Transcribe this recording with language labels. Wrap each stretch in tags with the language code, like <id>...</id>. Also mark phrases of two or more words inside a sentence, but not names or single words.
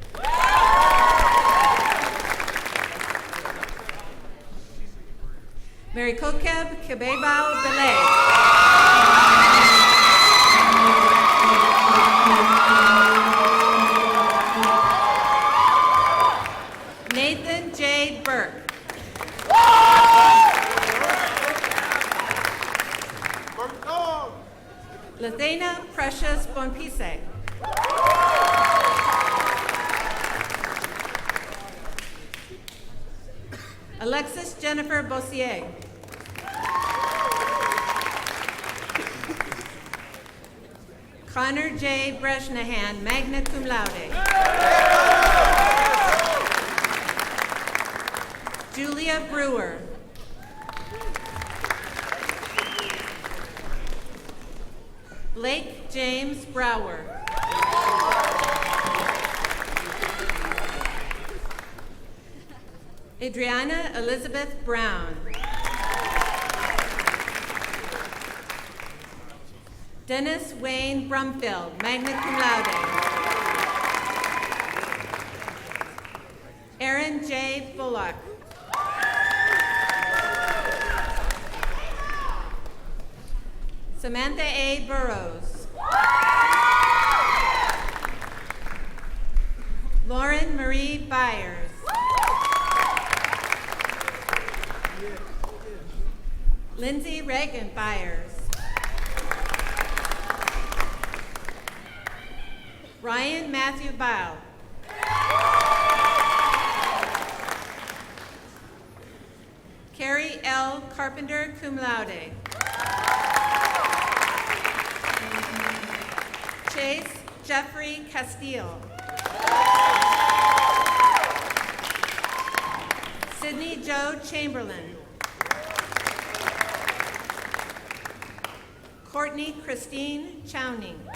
<en>Mary Kokeb Kebebao Belay. Nathan J. Burke. Lathena Precious Bonpise. Alexis Jennifer Bossier. Connor J.</en> <la>Bresnahan, magna cum laude.</la> <en>Julia Brewer. Blake James Brower. Adriana Elizabeth Brown. Dennis Wayne Brumfield,</en> <la>magna cum laude.</la> <en>Aaron J. Bullock. Samantha A. Burrows. Lauren Marie Byers. Lindsay Reagan Byers. Ryan Matthew Bow. Carrie L. Carpenter,</en> <la>cum laude.</la> <en>Chase Jeffrey Castile. Sydney Joe Chamberlain. Courtney Christine Chowning.</en>